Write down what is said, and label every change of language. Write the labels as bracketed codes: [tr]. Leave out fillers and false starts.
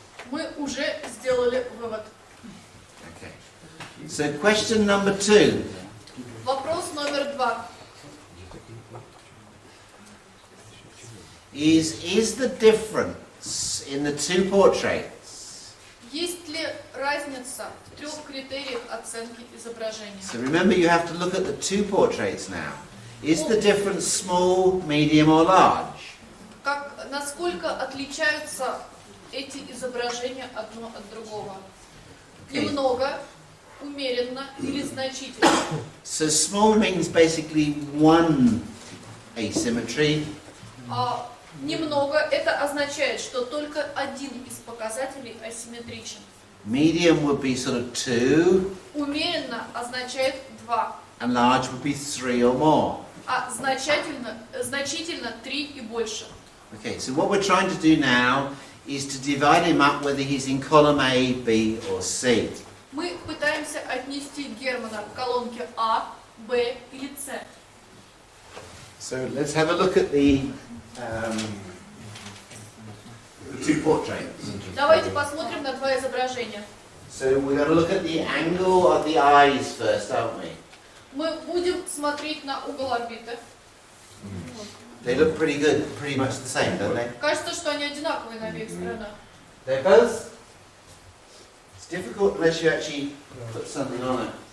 [ru] Мы уже сделали вывод. [en] Okay. So question number 2. [ru] Вопрос номер 2. [en] Is the difference in the two portraits? [ru] Есть ли разница в 3 критериях оценки изображения? [en] So remember, you have to look at the two portraits now. Is the difference small, medium, or large? [ru] Насколько отличаются эти изображения одно от другого? [en] Okay. [ru] Немного, умеренно или значительно? [en] So small means basically one asymmetry. [ru] Немного это означает, что только один из показателей асимметричен. [en] Medium would be sort of 2, [ru] Умеренно означает 2, [en] and large would be 3 or more. [ru] а значительно 3 и больше. [en] Okay, so what we're trying to do now is to divide him up whether he's in column A, B, or C. [ru] Мы пытаемся отнести Германа к колонке А, Б или С. [en] So let's have a look at the two portraits. [ru] Давайте посмотрим на 2 изображения. [en] So we're going to look at the angle of the eyes first, aren't we? [ru] Мы будем смотреть на угол орбиты. [en] They look pretty good, pretty much the same, don't they? [ru] Кажется, что они одинаковые на обеих сторонах. [en] They're both. It's difficult unless you actually put something on it.